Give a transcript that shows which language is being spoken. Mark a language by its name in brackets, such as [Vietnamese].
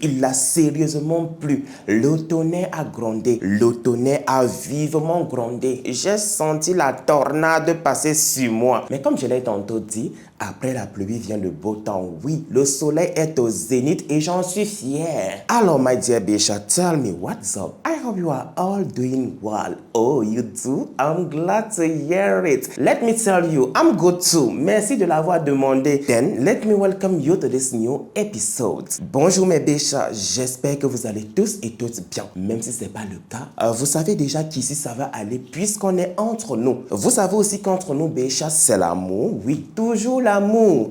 [French] Il a sérieusement plu. L'automne a grondé. L'automne a vivement grondé. J'ai senti la tornade passer sur moi. Mais comme je l'ai tantôt dit, après la pluie vient le beau temps. Oui, le soleil est au zénith et j'en suis fier. Alors, [English] my dear Bisha, tell me what's up. I hope you are all doing well. Oh, you do? I'm glad to hear it. Let me tell you, I'm good too. [French] Merci de l'avoir demandé. [English] Then, let me welcome you to this new episode. [French] Bonjour mes Bisha, j'espère que vous allez tous et toutes bien. Même si ce n'est pas le cas, vous savez déjà qu'ici ça va aller puisqu'on est entre nous. Vous savez aussi qu'entre nous, Bisha, c'est l'amour. Oui, toujours l'amour.